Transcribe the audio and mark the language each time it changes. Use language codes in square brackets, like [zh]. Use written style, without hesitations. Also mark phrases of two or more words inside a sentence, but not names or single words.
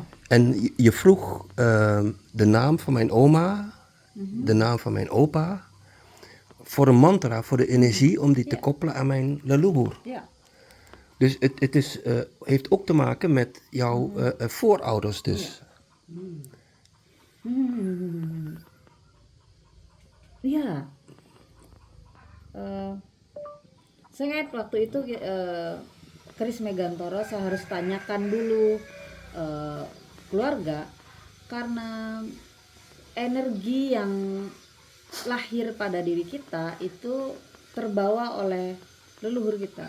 [nl] En je vroeg de naam van mijn oma, de naam van mijn opa, voor een mantra, voor de energie, om die te koppelen aan mijn leluhur. Ja. Dus het is, heeft ook te maken met jouw voorouders dus. [id] Ya. Saya ingat waktu itu keris Megantoro saya harus tanyakan dulu keluarga, karena energi yang lahir pada diri kita itu terbawa oleh leluhur kita.